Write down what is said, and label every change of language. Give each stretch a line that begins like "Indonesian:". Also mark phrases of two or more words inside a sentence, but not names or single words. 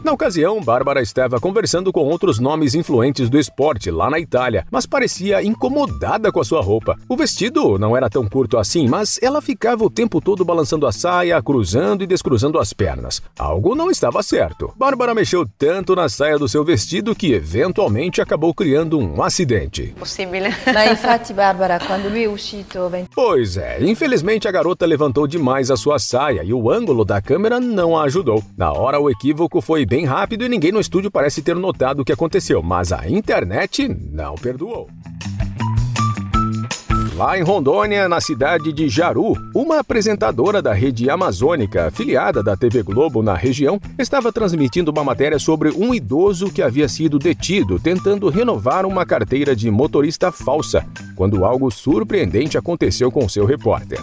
Portuguese: Na ocasião, Bárbara estava conversando com outros nomes influentes do esporte lá na Itália, mas parecia incomodada com a sua roupa. O vestido não era tão curto assim, mas ela ficava o tempo todo balançando a saia, cruzando e descruzando as pernas. Algo não estava certo. Bárbara mexeu tanto na saia do seu vestido que eventualmente acabou criando um acidente.
Italian: Possibile. Mas infatti, Bárbara, quando lui è uscito...
Portuguese: Pois é, infelizmente a garota levantou demais a sua saia e o ângulo da câmera não a ajudou. Na hora o equívoco foi bem rápido e ninguém no estúdio parece ter notado o que aconteceu, mas a internet não perdoou. Lá em Rondônia, na cidade de Jaru, uma apresentadora da rede amazônica, afiliada da TV Globo na região, estava transmitindo uma matéria sobre um idoso que havia sido detido tentando renovar uma carteira de motorista falsa, quando algo surpreendente aconteceu com seu repórter.